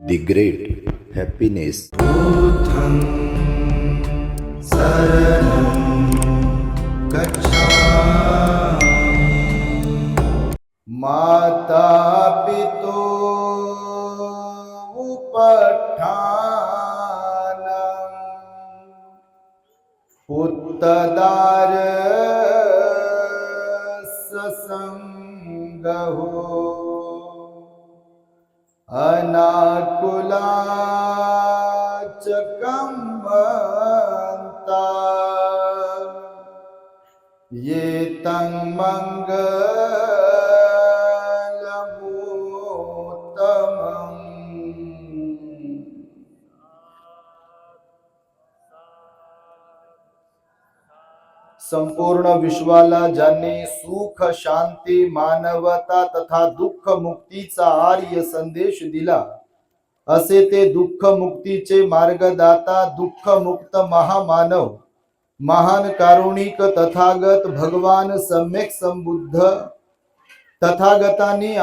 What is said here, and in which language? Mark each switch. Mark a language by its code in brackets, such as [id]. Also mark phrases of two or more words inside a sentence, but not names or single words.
[en] The Great Happiness. [pi] बुद्धं शरणं गच्छामि। माता पितो उपठानं पुत्तदार ससंगहो अनाकुलाच कम्मन्ता ये तं मंगलमूत्तमम्। [mr] संपूर्ण विश्वाला ज्याने सुख शांती मानवता तथा दुःख मुक्तीचा आर्य संदेश दिला, असे ते दुःख मुक्तीचे मार्गदाता दुःख मुक्त महामानव महान कारुणिक तथागत भगवान सम्यक संबुद्ध तथागतांनी